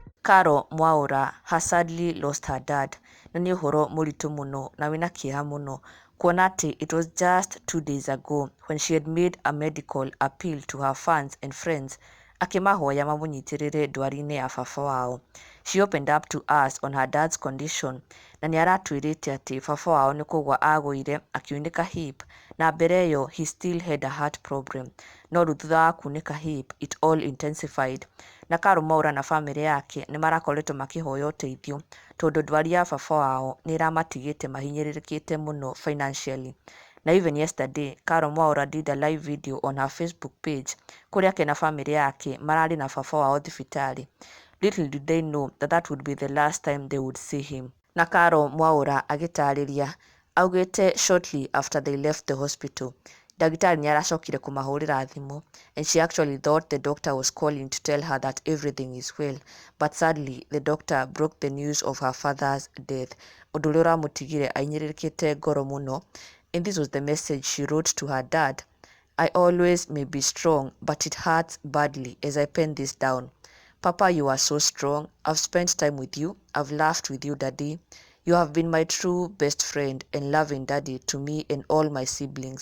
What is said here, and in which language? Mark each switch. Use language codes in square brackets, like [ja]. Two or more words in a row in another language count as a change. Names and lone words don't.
[en] Karo Mwaura has sadly lost her dad. [ki] Na nĩ ũhoro mũritũ mũno na wĩna kĩeha mũno kuona atĩ [en] it was just 2 days ago when she had made a medical appeal to her fans and friends [ki] akĩmahoya mamũnyitĩrĩre ndwari-inĩ ya baba wao. [en] She opened up to us on her dad's condition [ki] na nĩ aratwĩrĩte atĩ baba wao nĩ kũgwa agũire akiunĩka hip na mbere ĩyo [en] he still had a heart problem, [ki] no rĩu thutha wa kunĩka hip [en] it all intensified. [ki] Na Karo Mwaura na famĩlĩ yake nĩ marakoretwo makĩhoya ũteithio tondũ ndwari ya baba wao nĩ ĩramatigĩte mahinyĩrĩrĩkĩte mũno financially. [en] Na even yesterday, Karo Mwaura did a live video on her Facebook page [ki] kũrĩa ake na famĩlĩ yake mararĩ na baba wao thibitarĩ. [en] Little did they know that that would be the last time they would see him. [ki] Na Karo Mwaura agĩtarĩria augĩte [en] shortly after they left the hospital, [ki] ndagĩtarĩ nĩ aracokire kũmahũrĩra thimũ [en] and she actually thought the doctor was calling to tell her that everything is well, but sadly the doctor broke the news of her father's death, [ki] ũndũ ũrĩa ũramũtigire ahinyĩrĩrĩkĩte ngoro mũno. [en] And this was the message she wrote to her dad. I always may be strong, but it hurts badly as I pen this down. Papa, you are so strong. I've spent time with you. I've laughed with you, Daddy. You have been my true best friend and loving daddy to me and all my siblings.